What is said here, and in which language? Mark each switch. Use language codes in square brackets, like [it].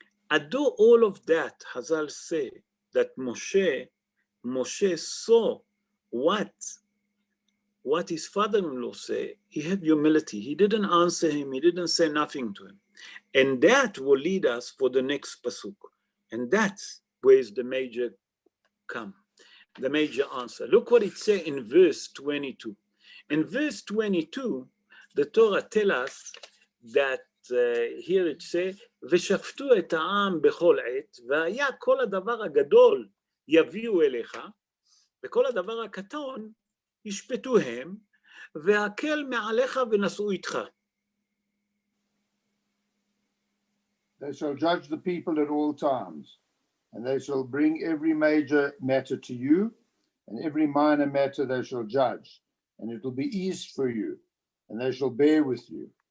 [en] Although all of that, Hazal say that Moshe saw what his father-in-law say, he had humility. He didn't answer him. He didn't say nothing to him. And that will lead us for the next pasuk. And that's where is the major come, the major answer. Look what it says in verse 22. In verse 22, the Torah tells us that here it says, [he] ושפטו את העם בכל עת, והיה כל הדבר הגדול יביאו אליך, וכל הדבר הקטון ישפטו הם, והקל מעליך ונשאו איתך. [en] They shall judge the people at all times, and they shall bring every major matter to you, and every minor matter they shall judge, and it will be eased for you, and they shall bear with you.